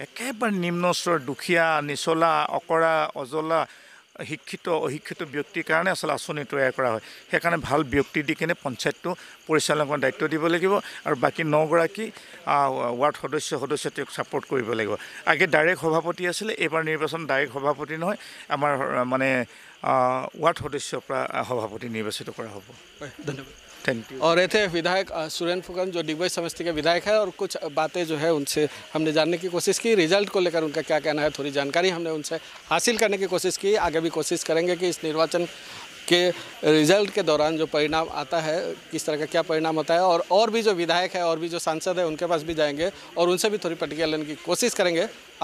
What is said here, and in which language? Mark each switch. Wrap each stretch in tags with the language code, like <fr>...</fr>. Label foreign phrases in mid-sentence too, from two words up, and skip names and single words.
<as>একেবাৰে নিম্ন স্তৰৰ দুখীয়া, নিচলা, অকৰা, অজলা, অশিক্ষিত ব্যক্তিৰ কাৰণে আচলতে আঁচনি তৈয়াৰ কৰা হয়। সেইকাৰণে ভাল ব্যক্তি দি কিনে পঞ্চায়তটো পৰিচালনা কৰাৰ দায়িত্ব দিব লাগিব, আৰু বাকী 9গৰাকী ৱাৰ্ড সদস্য তেওঁক ছাপোৰ্ট কৰিব লাগিব। আগে ডাইৰেক্ট সভাপতি আছিলে, এইবাৰ নিৰ্বাচন ডাইৰেক্ট সভাপতি নহয়, আমাৰ মানে</as> <hi>वार्ड सदस्य सभापति निर्वाचित करा होगा। धन्यवाद,</hi> <en>thank you.</en> <hi>और ये थे विधायक सुरेंद्र फुकन, जो डिगबई समष्टि के विधायक है, और कुछ बातें जो है उनसे हमने जानने की कोशिश की, रिजल्ट को लेकर उनका क्या कहना है, थोड़ी जानकारी हमने उनसे हासिल करने की कोशिश की। आगे भी कोशिश करेंगे कि इस निर्वाचन के रिजल्ट के दौरान जो परिणाम आता है, किस तरह का क्या परिणाम होता है, और भी जो विधायक है और भी जो सांसद है उनके पास भी जाएंगे और उनसे भी थोड़ी प्रतिक्रिया लेने की कोशिश करेंगे।</hi>